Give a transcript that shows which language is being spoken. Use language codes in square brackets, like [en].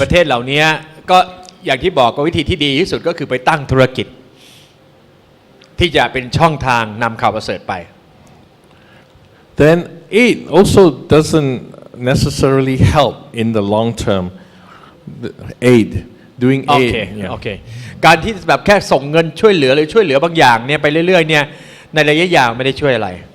[th] ประเทศเหล่านี้ก็อย่างที่บอกก็วิธีที่ดีที่สุดก็คือไปตั้งธุรกิจที่จะเป็นช่องทางนำข่าวประเสริฐไป [en] Then aid also doesn't necessarily help in the long term. Aid, doing [th] โอเค [en] aid. Yeah. [th] โอเคการที่แบบแค่ส่งเงินช่วยเหลือหรือช่วยเหลือบางอย่างเนี่ยไปเรื่อยๆเนี่ยในระยะยาวไม่ได้ช่วยอะไร